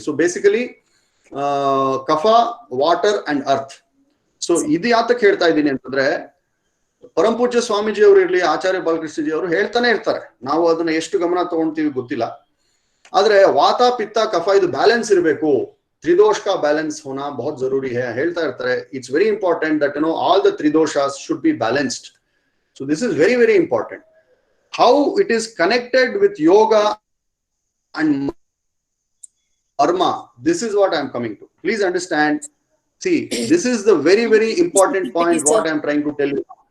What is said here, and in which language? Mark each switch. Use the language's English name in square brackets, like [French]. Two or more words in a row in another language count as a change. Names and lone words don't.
[English] So basically kapha, water and earth. [Kannada] ಸೊ ಇದು ಯಾತಕ್ಕೆ ಹೇಳ್ತಾ ಇದ್ದೀನಿ ಅಂತಂದ್ರೆ, ಪರಮಪೂಜ್ಯ ಸ್ವಾಮೀಜಿ ಅವರು ಇರ್ಲಿ, ಆಚಾರ್ಯ ಬಾಲಕೃಷ್ಣಜಿ ಅವರು ಹೇಳ್ತಾನೆ ಇರ್ತಾರೆ. ನಾವು ಅದನ್ನ ಎಷ್ಟು ಗಮನ ತಗೊಂತೀವಿ ಗೊತ್ತಿಲ್ಲ. ಆದ್ರೆ ವಾತ, ಪಿತ್ತ, ಕಫ ಇದು ಬ್ಯಾಲೆನ್ಸ್ ಇರಬೇಕು. [Hindi] त्रिदोष का बैलेंस होना बहुत जरूरी है [Kannada] ಹೇಳ್ತಾ ಇರ್ತಾರೆ. [English] It's very important that all the tridoshas should be balanced. So this is very very important. How it is connected with yoga and karma, this is what I am coming to. Please understand. See, this is the very very important point what I am trying to tell you.